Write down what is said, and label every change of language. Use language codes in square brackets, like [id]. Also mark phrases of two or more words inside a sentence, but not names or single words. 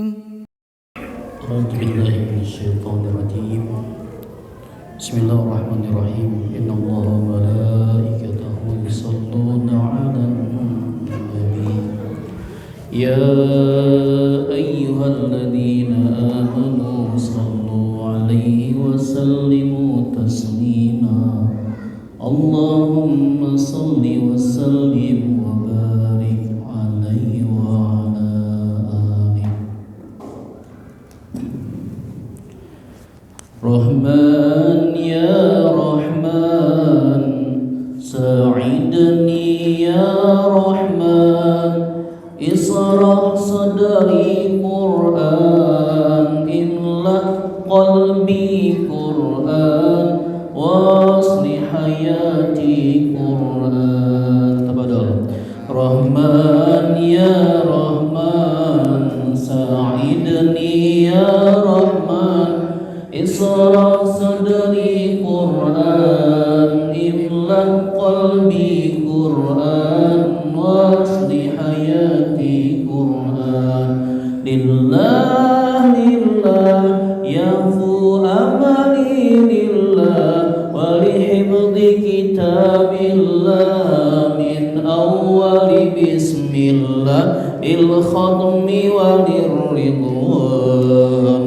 [ar] أعوذ بالله من الشيطان الرجيم. بسم الله الرحمن الرحيم. إن الله وملائكته يصلون على النبي. يا أيها الذين آمنوا صلوا عليه وسلموا تسليما. اللهم صل وسلم وبارك عليه وعلى آله. رحمن يا رحمن ساعدني يا رحمن اشرح صدري قرآن املأ قلبي قرآن وأصلح حياتي قرآن تفضل. رحمن يا رحمن ساعدني يا رحمن اشرح صدري قرآن املأ قلبي قرآن وأصلح حياتي قرآن. لله لله يفو عملي لله ولحفظ كتاب الله من أول بسم الله إلى الختم وللرضوان.